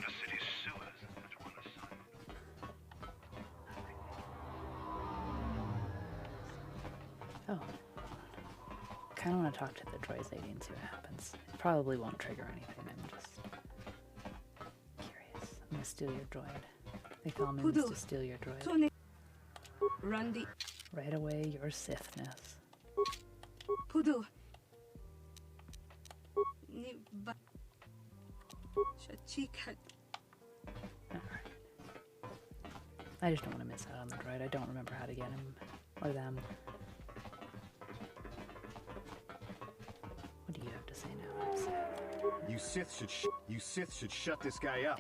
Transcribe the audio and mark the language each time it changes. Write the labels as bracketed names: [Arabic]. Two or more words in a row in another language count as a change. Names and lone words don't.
[English] Oh. I kind of want to talk to the droids lady and see what happens. It probably won't trigger anything, I'm just curious. I'm gonna steal your droid. They call me to steal your droid. Randy. Right away, your Sithness. Pudu. Niba. Shachika. Alright. I just don't want to miss out on the droid. I don't remember how to get him or them. What do you have to say now, You Sith should shut this guy up.